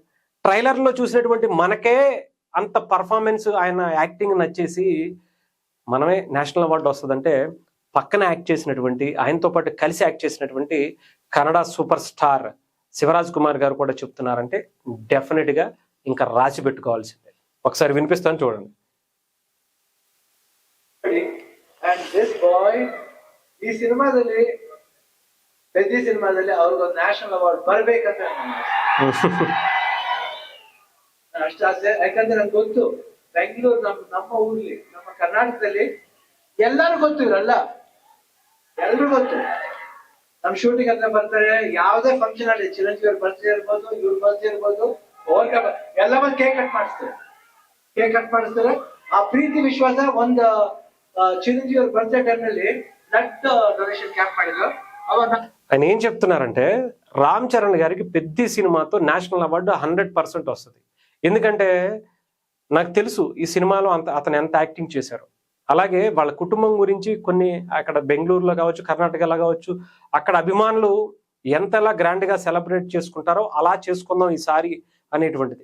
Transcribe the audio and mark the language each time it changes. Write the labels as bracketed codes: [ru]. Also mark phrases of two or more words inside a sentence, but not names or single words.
[te] ట్రైలర్లో చూసినటువంటి మనకే అంత పర్ఫార్మెన్స్, ఆయన యాక్టింగ్ నచ్చేసి మనమే [en] National award [te] వస్తుందంటే పక్కన యాక్ట్ చేసినటువంటి, ఆయనతో పాటు కలిసి యాక్ట్ చేసినటువంటి కన్నడ [en] super star [te] శివరాజ్ కుమార్ గారు కూడా చెప్తున్నారంటే డెఫినెట్గా ఇంకా రాసి పెట్టుకోవాల్సిందే. ఒకసారి వినిపిస్తాను చూడండి. [kn] ಈ ಸಿನಿಮಾದಲ್ಲಿ ಪೆದ್ದಿ ಸಿನಿಮಾದಲ್ಲಿ ಅವ್ರಿಗೊಂದು [en] national award [kn] ಬರ್ಬೇಕಂತ ಅಷ್ಟ ಆಸೆ. ಯಾಕಂದ್ರೆ ನಂಗೆ ಗೊತ್ತು ಬೆಂಗಳೂರು ನಮ್ಮ ಊರ್ಲಿ, ನಮ್ಮ ಕರ್ನಾಟಕದಲ್ಲಿ ಎಲ್ಲರೂ ಗೊತ್ತು, ಇರಲ್ಲ ಎಲ್ರು ಗೊತ್ತು. ನಮ್ ಶೂಟಿಂಗ್ ಹತ್ರ ಬರ್ತಾರೆ, ಯಾವ್ದೇ ಫಂಕ್ಷನ್ ಅಲ್ಲಿ ಚಿರಂಜೀವಿ ಅವ್ರ ಬರ್ತ್ಡೇ ಇರ್ಬೋದು, ಇವ್ರ ಬರ್ತ್ಡೇ ಇರ್ಬೋದು, ಎಲ್ಲ ಬಂದು [en] cake cut [kn] ಮಾಡಿಸ್ತಾರೆ. ಆ ಪ್ರೀತಿ ವಿಶ್ವಾಸ ಒಂದು ಚಿರಂಜೀವಿ ಅವ್ರ [en] birthday time [kn] ನಲ್ಲಿ [en] blood donation camp [kn] ಮಾಡಿದ್ರು. [te] ఆయన ఏం చెప్తున్నారంటే రామ్ చరణ్ గారికి పెద్ది సినిమాతో [en] National award [te] 100% వస్తుంది. ఎందుకంటే నాకు తెలుసు ఈ సినిమాలో అతను ఎంత యాక్టింగ్ చేశారు. అలాగే వాళ్ళ కుటుంబం గురించి కొన్ని అక్కడ బెంగళూరులో కావచ్చు, కర్ణాటకలో కావచ్చు, అక్కడ అభిమానులు ఎంతలా గ్రాండ్గా సెలబ్రేట్ చేసుకుంటారో అలా చేసుకుందాం ఈసారి అనేటువంటిది.